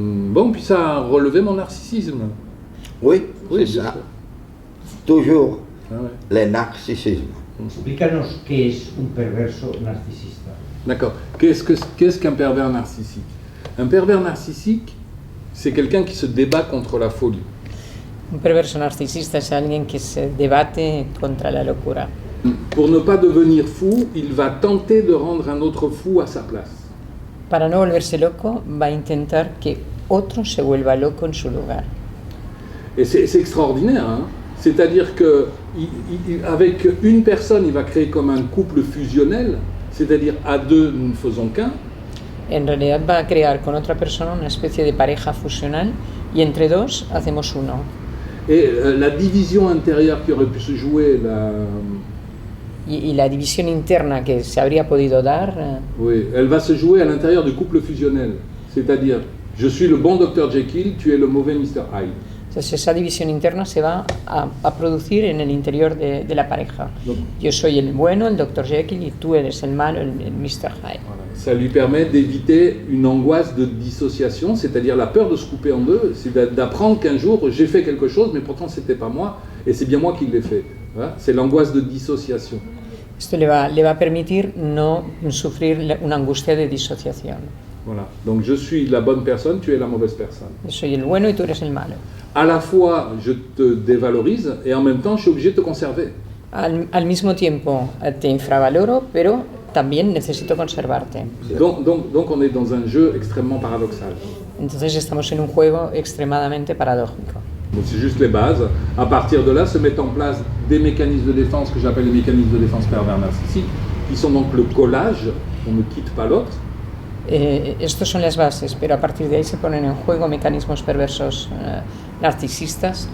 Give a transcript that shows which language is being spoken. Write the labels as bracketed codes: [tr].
[fr] Bon, puis ça a relevé mon narcissisme. Oui, c'est ça. Sûr. Toujours Ouais. le narcissisme. [es] Explícanos qué es un perverso narcisista. [fr] D'accord. Qu'est-ce qu'un pervers narcissique? Un pervers narcissique, c'est quelqu'un qui se débat contre la folie. [es] Un perverso narcisista es alguien que se debate contra la locura. [fr] Pour ne pas devenir fou, il va tenter de rendre un autre fou à sa place. [es] Para no volverse loco, va a intentar que otro se vuelva loco en su lugar. [fr] Et c'est extraordinaire, hein? C'est-à-dire que avec une personne, il va créer comme un couple fusionnel, c'est-à-dire à deux, nous ne faisons qu'un. [es] En realidad va a crear con otra persona una especie de pareja fusional y entre dos hacemos uno. [fr] Et la division intérieure qui aurait pu se jouer, [es] Y la división interna que se habría podido dar, [fr] oui, elle va se jouer à l'intérieur du couple fusionnel. C'est-à-dire, je suis le bon Dr Jekyll, tu es le mauvais Mr Hyde. [es] entonces esa división interna se va a producir en el interior de la pareja. Yo soy el bueno, el Dr. Jekyll, y tú eres el malo, el Mr. Hyde. [fr] Voilà. Ça lui permet d'éviter une angoisse de dissociation, c'est-à-dire la peur de se couper en deux, c'est d'apprendre qu'un jour j'ai fait quelque chose, mais pourtant c'était pas moi, et c'est bien moi qui l'ai fait. Voilà. C'est l'angoisse de dissociation. [es] Esto le va a permitir no sufrir una angustia de disociación. [fr] Voilà. Donc je suis la bonne personne, tu es la mauvaise personne. [es] Yo soy el bueno y tú eres el malo. [fr] À la fois, je te dévalorise et en même temps, je suis obligé de te conserver. [es] Al mismo tiempo te infravaloro, pero también necesito conservarte. [fr] Donc on est dans un jeu extrêmement paradoxal. [es] Entonces estamos en un juego extremadamente paradójico. [fr] Donc c'est juste les bases. À partir de là, se mettent en place des mécanismes de défense que j'appelle les mécanismes de défense pervers narcissiques, qui sont donc le collage, on ne quitte pas l'autre. [es] Estos son las bases, pero a partir de ahí se ponen en juego mecanismos perversos narcisistas.